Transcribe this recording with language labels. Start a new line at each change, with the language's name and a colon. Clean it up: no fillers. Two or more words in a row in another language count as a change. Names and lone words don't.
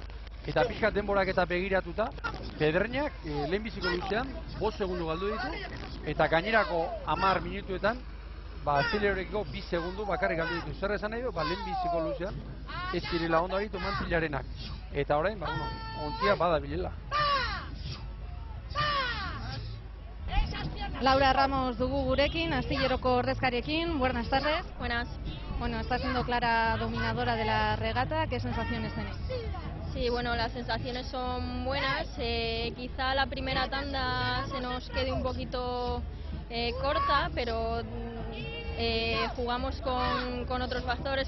Basque: Eta pixkat denborak eta begiratuta, Pedreñak lehenbiziko luzean 5 segundu galdu ditu, eta gainerako 10 minutuetan, Astillerorekiko 2 segundu bakarrik galdu ditu. Zer esan nahi du, lehenbiziko luzean, ez direla ondo aritu Mantillarenak. Eta orain, ontzia badabilela. Laura Ramos dugu gurekin, Astilleroko ordezkariekin.
Spanish: Buenas tardes. Buenas. Bueno, está siendo clara dominadora de la regata. ¿Qué sensaciones tenéis? Sí, bueno, las sensaciones son buenas. Quizá la primera tanda se nos quede un poquito corta, pero jugamos con otros factores.